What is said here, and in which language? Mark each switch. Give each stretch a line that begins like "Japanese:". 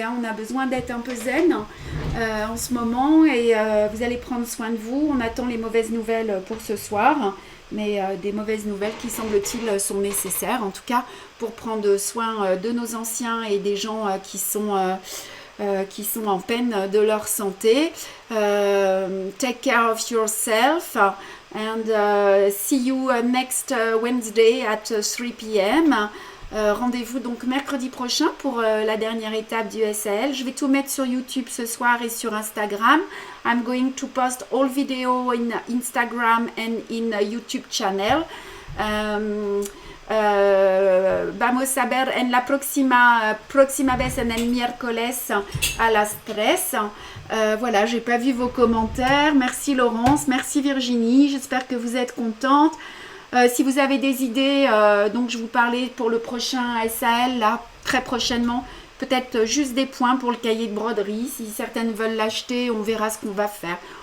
French: Hein. On a besoin d'être un peu zen en ce moment et vous allez prendre soin de vous. On attend les mauvaises nouvelles pour ce soir, mais des mauvaises nouvelles qui semble-t-il sont nécessaires, en tout cas pour prendre soin de nos anciens et des gens qui sont en peine de leur santé.
English: Take care of yourself and see you next Wednesday at 3 p.m.
French: Rendez-vous donc mercredi prochain pour la dernière étape du SAL. Je vais tout mettre sur YouTube ce soir et sur Instagram.
English: I'm going to post all video in Instagram and in YouTube channel.
Spanish: Vamos a ver en la próxima vez en el miércoles a las 3.
French: Voilà, j'ai pas vu vos commentaires. Merci Laurence, merci Virginie. J'espère que vous êtes contente. Si vous avez des idées, donc je vous parlais pour le prochain SAL là très prochainement. Peut-être juste des points pour le cahier de broderie. Si certaines veulent l'acheter, on verra ce qu'on va faire.